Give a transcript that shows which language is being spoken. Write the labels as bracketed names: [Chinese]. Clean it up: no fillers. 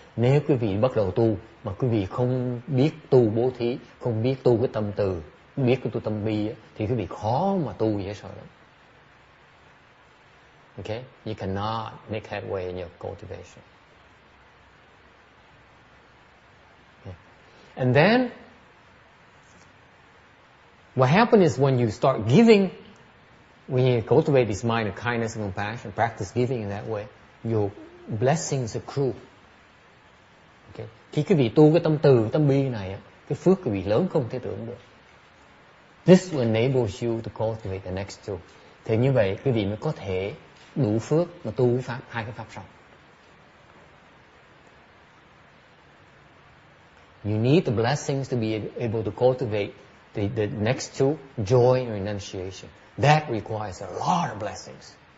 [Vietnamese] Nếu quý vị bắt đầu tu mà quý vị không biết tu bố thí, không biết tu cái tâm từ, biết cái tu tâm bi, thì quý vị khó mà tu dễ sợ lắm. [English] Okay, you cannot make headway in your cultivation. Okay. And then what happens is when you start giving, when you cultivate this mind of kindness and compassion, practice giving in that way, your blessings accrue. Okay. [Vietnamese] Khi quý vị tu cái tâm từ, tâm bi này, cái phước quý vị lớn không thể tưởng được. [English] This will enable you to cultivate the next two. [Vietnamese] Thì như vậy quý vị mới có thể đủ phước mà tu pháp, hai cái pháp sau. [English] You need the blessings to be able to cultivate the next two, joy and renunciation. That requires a lot of blessings.